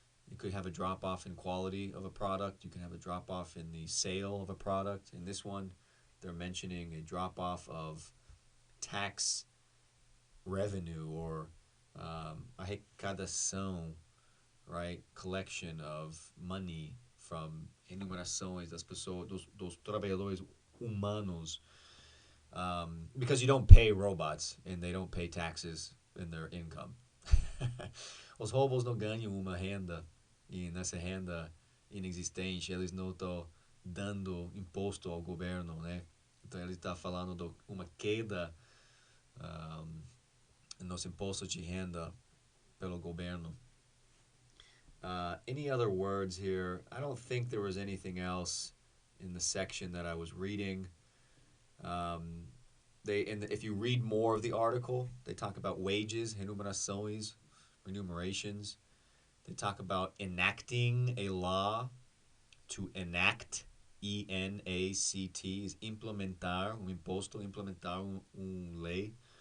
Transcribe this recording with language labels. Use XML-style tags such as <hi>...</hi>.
<en>You could have a drop-off in quality of a product. You can have a drop-off in the sale of a product. In this one, they're mentioning a drop-off of tax revenue or arrecadação, right? Collection of money from</en> <pt>enumerações das pessoas, dos trabalhadores humanos.</pt> <en>Because you don't pay robots and they don't pay taxes in their income.</en> <pt>Os robôs não ganham uma renda e nessa renda inexistente eles não estão dando imposto ao governo, né? Então ele está falando de uma queda nos impostos de renda pelo governo.</pt> <en>Any other words here? I don't think there was anything else in the section that I was reading. If you read more of the article, they talk about wages, remunerações, remunerations. They talk about enacting a law. To enact, E-N-A-C-T, is</en> <pt>implementar imposto, implementar lei.</pt>